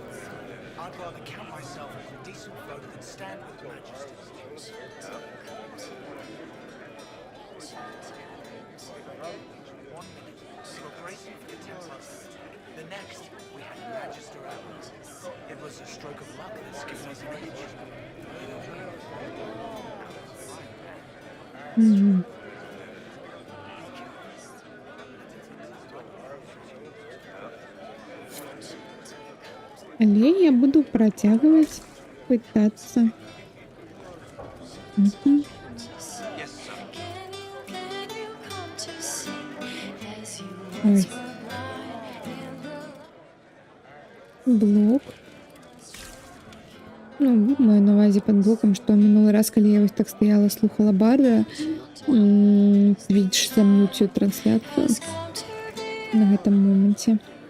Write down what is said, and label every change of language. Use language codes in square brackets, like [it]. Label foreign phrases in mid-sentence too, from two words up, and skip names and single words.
[en] I'd rather count myself as a decent folk than stand with the magisters. One minute, we were bracing for the Templars. The next, we had Magister Admirals. It was a stroke of luck that's given us an edge. [be] Але я буду працягваць пытацца. Мгм. [en] Yes, sir. Ой. [be] Блок. Ну, маю на увазе пад блокам, што мінулы раз, калі я вось так стаяла, слухала бара, Twitch замьюціў трансляцыю на гэтым моманце.